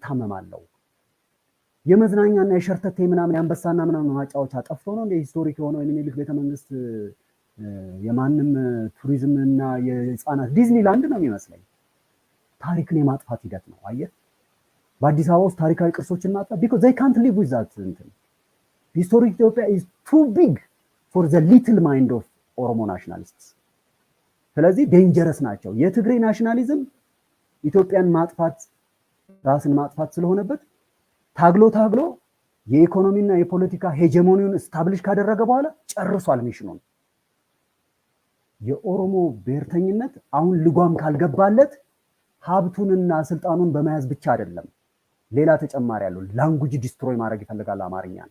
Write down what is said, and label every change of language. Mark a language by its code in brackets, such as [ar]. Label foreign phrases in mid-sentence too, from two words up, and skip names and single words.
[am] እታመማለሁ። የመዝናኛና የሸርተቴ ምናምን የአንበሳና ምናምን ማጫወቻ ጠፍቶ ነው እንደ ሂስቶሪክ የሆነው የሚኒሊክ ቤተመንግስት የማንም ቱሪዝም እና የህፃናት ዲዝኒላንድ ነው የሚመስለኝ። ታሪክን የማጥፋት ሂደት ነው። አየህ፣ በአዲስ አበባ ውስጥ ታሪካዊ ቅርሶችን ማጥፋት [en] because they can't live with that [am] እንትን ሂስቶሪክ ኢትዮጵያ [en] is too big for the little mind of Oromo nationalists። [am] ስለዚህ ዴንጀረስ ናቸው። የትግሬ ናሽናሊዝም ኢትዮጵያን ማጥፋት ራስን ማጥፋት ስለሆነበት ታግሎ የኢኮኖሚና የፖለቲካ ሄጀሞኒውን ስታብሊሽ ካደረገ በኋላ ጨርሷል ሚሽኑን። የኦሮሞ ብሔርተኝነት አሁን ልጓም ካልገባለት ሀብቱንና ስልጣኑን በመያዝ ብቻ አይደለም፣ ሌላ ተጨማሪ ያለው [en] language destroy [am] ማድረግ ይፈልጋል። አማርኛን፣